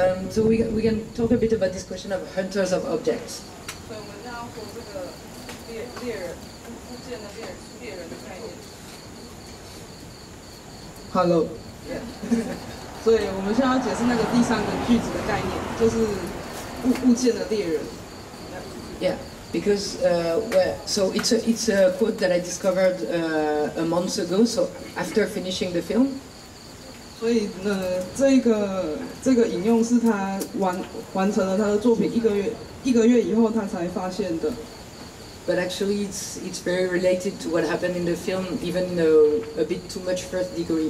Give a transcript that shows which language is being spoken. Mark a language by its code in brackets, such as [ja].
[en] So we can talk a bit about this question of hunters of objects. [zh] 所以我们要说这个猎人物件的猎人的概念。 [en] Hello. Yeah. [zh] 所以我们现在要解释那个第3个句子的概念，就是物件的猎人。 [en] Yeah. Because so it's a quote that I discovered a month ago. So after finishing the film. [zh] 所以这个引用是他完成了他的作品1 1个月以后他才发现的。 [en] But actually, it's very related to what happened in the film, even in a bit too much first degree.